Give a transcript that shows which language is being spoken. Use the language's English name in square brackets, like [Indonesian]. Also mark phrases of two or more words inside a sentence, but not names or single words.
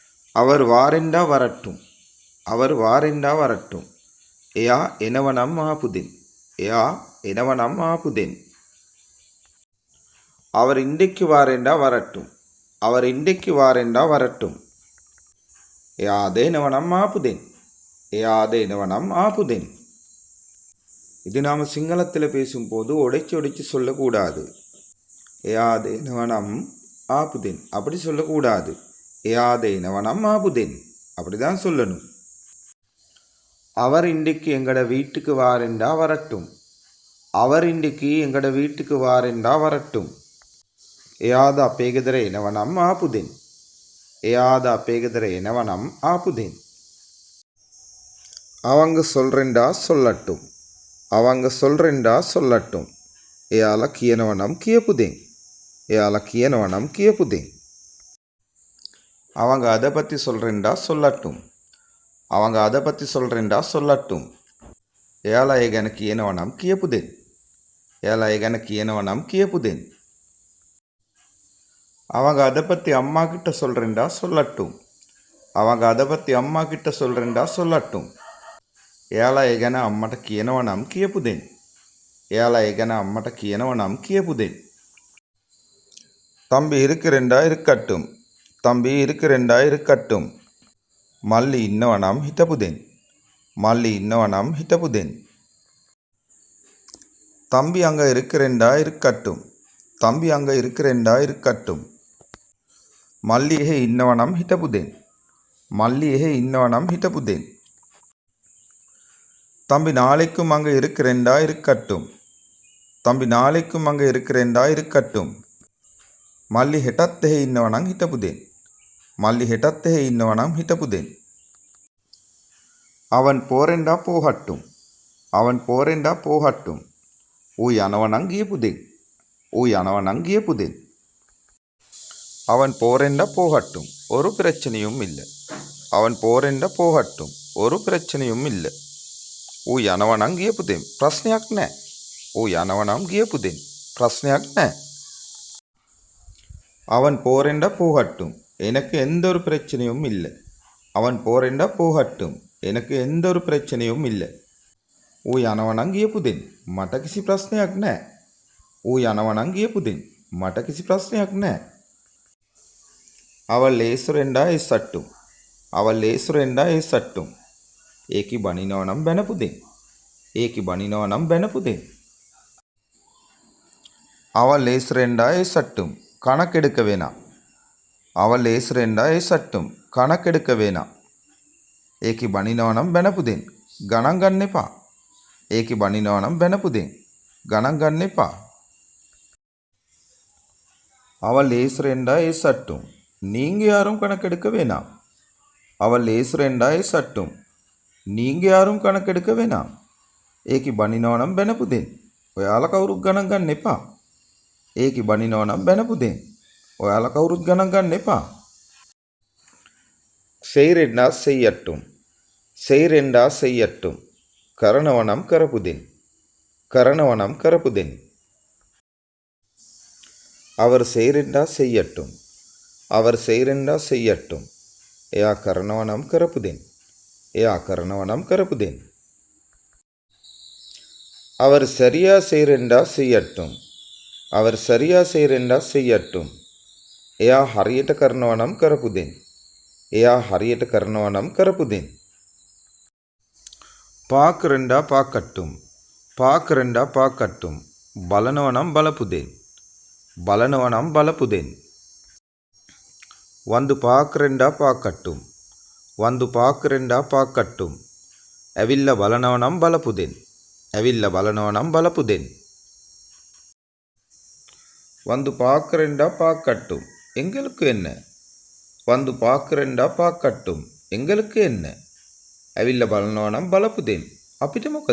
[Tamil] அவர் வாரெண்டா வரட்டும். அவர் வாரெண்டா வரட்டும். [Sinhala] එයා එනවනම් ආපු දෙන්. එයා එනවනම් ආපු දෙන්. [Tamil] அவர் இன்றைக்கு வாரெண்டா வரட்டும். அவர் இன்றைக்கு வாரெண்டா வரட்டும். [Sinhala] එයාද එනවනම් ආපු දෙන්. එයාද එනවනම් ආපු දෙන්. [Tamil] இது நாம் சிங்களத்தில் பேசும்போது உடைச்சி உடைச்சி சொல்லக்கூடாது. [Sinhala] එයාද එනවනම් ආපු දෙන් [Tamil] அப்படி சொல்லக்கூடாது. [Sinhala] එයාද එනවනම් ආපු දෙන් [Tamil] அப்படி தான் சொல்லணும். அவர் இன்றைக்கு எங்கட வீட்டுக்கு வாரெண்டா வரட்டும். அவர் இன்றைக்கு எங்கட வீட்டுக்கு வாரெண்டா வரட்டும். [Sinhala] එයාද අපේ ගෙදර එනවනම් ආපු දෙන්. එයාද අපේ ගෙදර එනවනම් ආපු දෙන්. [Tamil] அவங்க சொல்றேன்டா சொல்லட்டும். அவங்க சொல்றேன்டா சொல்லட்டும். [Sinhala] එයාලා කියනවනම් කියපු දෙන්. එයාලා කියනවනම් කියපු දෙන්. [Tamil] அவங்க அதை பற்றி சொல்றேன்டா சொல்லட்டும். அவங்க அதை பற்றி சொல்றேன்டா சொல்லட்டும். [Sinhala] එයාලා ඒ ගැන කියනවනම් කියපු දෙන්. එයාලා ඒ ගැන කියනවනම් කියපු දෙන්. [Tamil] அவங்க அதை பற்றி அம்மா கிட்ட சொல்றேன்டா சொல்லட்டும். அவங்க அதை பற்றி அம்மா கிட்ட சொல்றேன்டா சொல்லட்டும். [Sinhala] එයාලා ඒ ගැන අම්මට කියනවනම් කියපු දෙන්. එයාලා ඒ ගැන අම්මට කියනවනම් කියපු දෙන්. [Tamil] தம்பி இருக்கிறேன்டா இருக்கட்டும். தம்பி இருக்கிறேன்டா இருக்கட்டும். [Sinhala] මල්ලි ඉන්නවනම් හිටපු දෙන්. මල්ලි ඉන්නවනම් හිටපු දෙන්. [Tamil] தம்பி அங்கே இருக்கிறேன்டா இருக்கட்டும். தம்பி அங்கே இருக்கிறேன்டா இருக்கட்டும். [Sinhala] மல்லி එහෙ ඉන්නවනම් හිටපු දෙන්. மல்லி එහෙ ඉන්නවනම් හිටපු දෙන්. [Tamil] தம்பி நாளைக்கும் அங்கே இருக்கிறேன்டா இருக்கட்டும். தம்பி நாளைக்கும் அங்கே இருக்கிறேன்டா இருக்கட்டும். [Sinhala] மல்லி හෙටත් එහෙ ඉන්නවනම් හිටපු දෙන්. மல்லி හෙටත් එහෙ ඉන්නවනම් හිටපු දෙන්. [Tamil] அவன் போறேன்டா போகட்டும். அவன் போறேன்டா போகட்டும். [Sinhala] ඌ යනවනම් ගියපු දෙන්. ඌ යනවනම් ගියපු දෙන්. [Tamil] அவன் போறேன்டா போகட்டும். ஒரு பிரச்சனையும் இல்லை. அவன் போறேன்டா போகட்டும். ஒரு பிரச்சனையும் இல்லை. [Sinhala] ඌ යනවනම් ගියපු දෙන්. ප්‍රශ්නයක් නැහැ. ඌ යනවනම් ගියපු දෙන්. ප්‍රශ්නයක් නෑ. [Tamil] அவன் போறேன்டா போகட்டும். எனக்கு எந்த ஒரு பிரச்சனையும் இல்லை. அவன் போறேன்டா போகட்டும். எனக்கு எந்த ஒரு பிரச்சனையும் இல்லை. [Sinhala] ඌ යනවනම් ගියපු දෙන්. මට කිසි ප්‍රශ්නයක් නැහැ. ඌ යනවනම් ගියපු දෙන්. මට කිසි ප්‍රශ්නයක් නැහැ. [Tamil] அவள் ஏசுரெண்டா ஏசட்டும். அவள் ஏசுரெண்டா ஏசட்டும். [Sinhala] ඒකි බනිනවනම් බැනපු දෙන්. ඒකි බනිනවනම් බැනපු දෙන්. [Tamil] அவள் ஏசுரெண்டா ஏசட்டும். கணக்கெடுக்க வேணாம். அவள் ஏசுரெண்டா ஏசட்டும். கணக்கெடுக்க வேணாம். [Sinhala] ඒකි බනිනවනම් බැනපු දෙන්. ගණන් ගන්න එපා. ඒකි බනිනවනම් බැනපු දෙන්. ගණන් ගන්න එපා. [Tamil] அவள் ஏசுரெண்டா ஏசட்டும். நீங்க யாரும் கணக்கெடுக்க வேணாம். அவள் ஏசுரெண்டா ஏசட்டும். நீங்க யாரும் கணக்கெடுக்க வேணாம். [Sinhala] ඒකි බනිනවනම් බැනපු දෙන්. ඔයාලා කවුරුත් ගණන් ගන්න එපා. ඒකි බනිනවනම් බැනපු දෙන්. ඔයාලා කවුරුත් ගණන් ගන්න එපා. [Tamil] செய்றேன்டா செய்யட்டும். செய்றேன்டா செய்யட்டும். [Sinhala] කරනවනම් කරපු දෙන්. කරනවනම් කරපු දෙන්. [Tamil] அவர் செய்றேன்டா செய்யட்டும். அவர் செய்றேன்டா செய்யட்டும். [Sinhala] එයා කරනවනම් කරපු දෙන්. එයා කරනවනම් කරපු දෙන්. [Tamil] அவர் சரியா செய்றேன்டா செய்யட்டும். அவர் சரியா செய்றேன்டா செய்யட்டும். [Sinhala] එයා හරියට කරනවනම් කරපු දෙන්. එයා හරියට කරනවනම් කරපු දෙන්. [Tamil] பார்க்குறேன்டா பார்க்கட்டும். பார்க்குறேன்டா பார்க்கட்டும். [Sinhala] බලනවනම් බලපු දෙන්. බලනවනම් බලපු දෙන්. [Tamil] வந்து பார்க்குறேன்டா பார்க்கட்டும். வந்து பார்க்குறேன்டா பார்க்கட்டும். [Sinhala] ඇවිල්ල බලනවනම් බලපු දෙන්. ඇවිල්ල බලනවනම් බලපු දෙන්. [Tamil] வந்து பார்க்குறேன்டா பார்க்கட்டும். எங்களுக்கு என்ன? வந்து பார்க்குறேன்டா பார்க்கட்டும். எங்களுக்கு என்ன? [Sinhala] ඇවිල්ල බලනවනම් බලපු දෙන්. අපිට මොකද?